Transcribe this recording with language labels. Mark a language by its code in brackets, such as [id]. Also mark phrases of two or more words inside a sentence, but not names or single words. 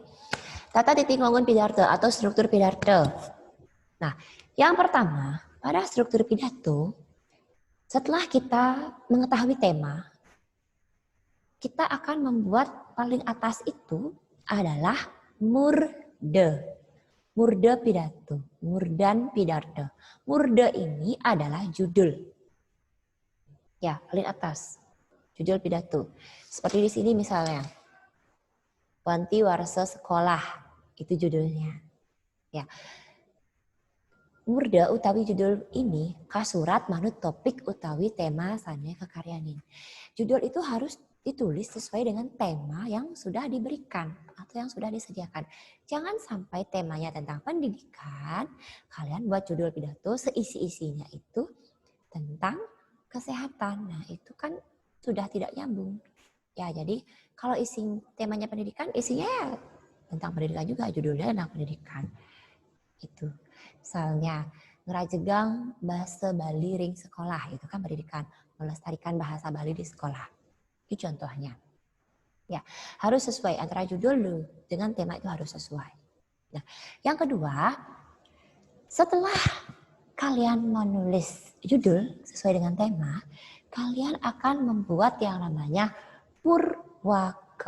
[ban] Tata titik Wangun Pidarte [id] atau struktur pidato. Nah, yang pertama, pada struktur pidato, setelah kita mengetahui tema, kita akan membuat paling atas itu adalah murde. Murde pidato, murdan pidato. Murde ini adalah judul. Ya, paling atas. Judul pidato. Seperti di sini misalnya. Wanti warsa sekolah, itu judulnya. Ya. [ban] Murda utawi judul ini kasurat manut topik utawi tema sane kekaryanin. [id] Judul itu harus ditulis sesuai dengan tema yang sudah diberikan atau yang sudah disediakan. Jangan sampai temanya tentang pendidikan, kalian buat judul pidato seisi-isinya itu tentang kesehatan. Nah, itu kan sudah tidak nyambung. Ya, jadi kalau temanya pendidikan, isinya ya tentang pendidikan juga, judulnya tentang pendidikan. Itu. Misalnya, [ban] ngerajegang bahasa Bali ring sekolah, [id] itu kan pendidikan, melestarikan bahasa Bali di sekolah. Itu contohnya. Ya, harus sesuai antara judul dengan tema itu harus sesuai. Nah, yang kedua, setelah kalian menulis judul sesuai dengan tema, kalian akan membuat yang namanya purwake.